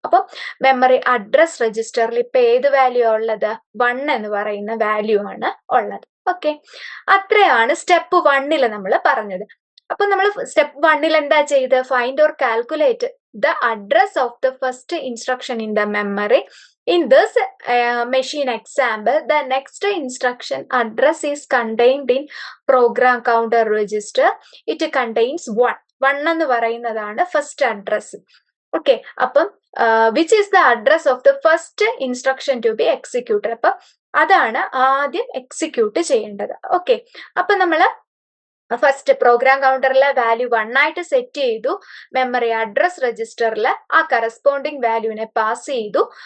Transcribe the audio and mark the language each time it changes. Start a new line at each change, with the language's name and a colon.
Malayalam: അപ്പം memory address രജിസ്റ്ററിൽ ഇപ്പൊ ഏത് വാല്യൂ ഉള്ളത്, 1 എന്ന് പറയുന്ന വാല്യൂ ആണ് ഉള്ളത്. ഓക്കെ, അത്രയാണ് സ്റ്റെപ്പ് 1 നമ്മൾ പറഞ്ഞത്. അപ്പൊ നമ്മൾ സ്റ്റെപ്പ് 1 എന്താ ചെയ്ത്,
English: Find or calculate the address of the first instruction in the memory. In this machine example, the next instruction address is contained in program counter register. It contains 1
Malayalam: എന്ന് പറയുന്നതാണ്
English: First address. Okay, അപ്പം which is the address of the first instruction to be executed.
Malayalam: അപ്പം അതാണ് ആദ്യം execute ചെയ്യേണ്ടത്. Okay, അപ്പൊ നമ്മള് first programme കൗണ്ടറിലെ value 1 ആയിട്ട് സെറ്റ് ചെയ്തു, മെമ്മറി അഡ്രസ് രജിസ്റ്ററിൽ ആ കറസ്പോണ്ടിങ് വാല്യൂവിനെ പാസ് ചെയ്തു.